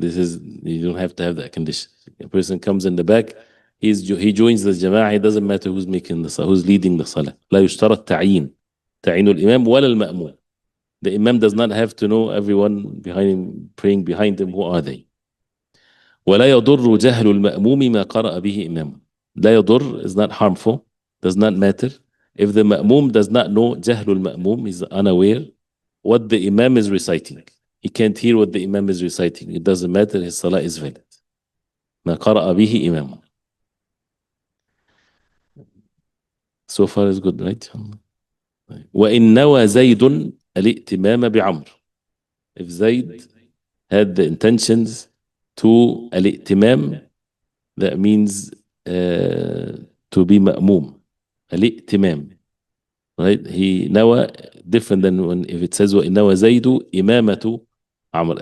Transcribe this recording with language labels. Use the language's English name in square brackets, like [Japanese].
[English] This is, you don't have to have that condition. A person comes in the back, he joins the jama'ah, it doesn't matter who's making the salah, who's leading the salah. [Arabic] لا يشترط تعيين الإمام ولا المأموم. [English] The imam does not have to know everyone behind him, praying behind him, who are they. [Arabic] ولا يضر جهل المأموم ما قرأ به إمامه. لا يضر [English] is not harmful, does not matter. If the ma'mum does not know, [Arabic] جهل المأموم [English] is unaware what the imam is reciting. He can't hear what the imam is reciting. It doesn't matter, his salah is valid. [Arabic] ما قرأ به إمامه. [English] So far is good, right? [Arabic] وإن نوى زيد الائتمام بعمر. [English] If Zayd had the intentions to al-i'timam, that means to be ma'mum. Al-i'timam. Right? He nawa, different than when if it says [Arabic] وَإِنَّوَ زَيْدُ إِمَامَةُ عَمْرٍ.